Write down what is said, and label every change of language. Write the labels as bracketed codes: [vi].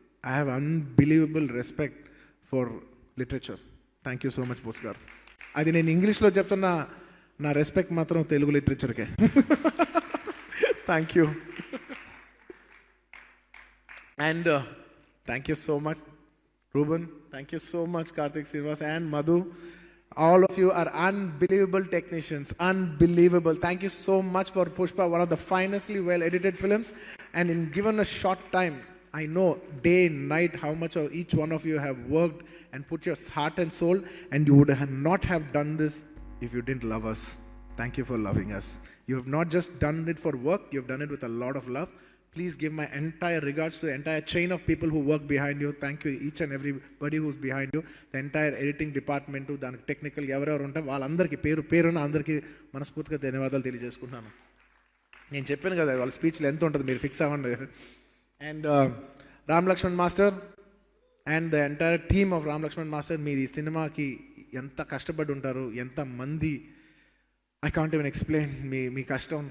[en] I have unbelievable respect for literature. Thank you so much Bose గారు. [te] అది నేను ఇంగ్లీష్లో చెప్తున్నా, నా రెస్పెక్ట్ మాత్రం Telugu లిటరేచర్కే. [en] Thank you. And thank you so much Ruben. Thank you so much Karthik Srinivas and Madhu. All of you are unbelievable technicians. Unbelievable. Thank you so much for Pushpa, one of the finestly well edited films. And in given a short time, I know day and night how much of each one of you have worked and put your heart and soul, and you would have not have done this if you didn't love us. Thank you for loving us. You have not just done it for work, you have done it with a lot of love. Please give my entire regards to the entire chain of people who work behind you. Thank you each and everybody who's behind you. The entire editing department, [te] దానికి technical ఎవరెవరు ఉంటే వాళ్ళందరికీ పేరున అందరికీ మనస్ఫూర్తిగా ధన్యవాదాలు తెలియజేసుకుంటున్నాను. నేను చెప్పాను కదా వాళ్ళ స్పీచ్లో ఎంత ఉంటుంది, మీరు ఫిక్స్ అవ్వండి. And Ram Laxman master [en] and the entire team of [te] Ram Laxman master, మీరు ఈ సినిమాకి ఎంత కష్టపడి ఉంటారు, ఎంత మంది, [en] I can't even explain [te] మీ కష్టం.